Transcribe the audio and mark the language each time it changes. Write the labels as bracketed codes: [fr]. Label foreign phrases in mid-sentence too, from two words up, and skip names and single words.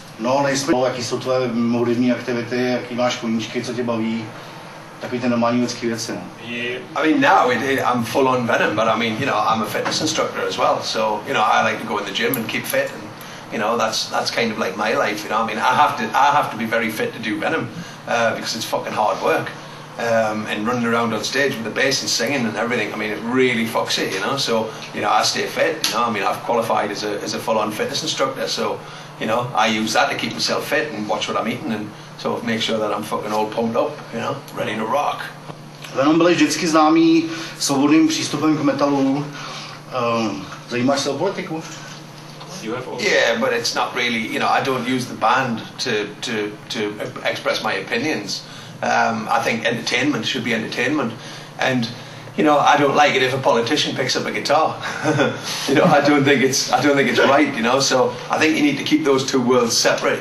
[cs] No, nejsme, jaký jsou tvoje hudební aktivity, jaký máš koníčky, co tě baví, takový ty normální lidský věci. [en] Yeah. I mean, now I'm full on Venom, but I mean, you know, I'm a fitness instructor as well, so you know, I like to go in the gym and keep fit, and you know, that's kind of like my life. You know, I mean, I have to be very fit to do Venom because it's fucking hard work. And running around on stage with the bass and singing and everything, I mean, it really fucks it, you know. So, you know, I stay fit. You know, I mean, I've qualified as a full-on fitness instructor, so you know, I use that to keep myself fit and watch what I'm eating and sort of make sure that I'm fucking all pumped up, you know, ready to rock. [cs] Venom byli vždycky známí svobodným přístupem k metalu. Zajímáš se o politiku? [en] Yeah, but it's not really, you know, I don't use the band to express my opinions. I think entertainment should be entertainment, and you know, I don't like it if a politician picks up a guitar. You know, I don't think it's right. You know, so I think you need to keep those two worlds separate.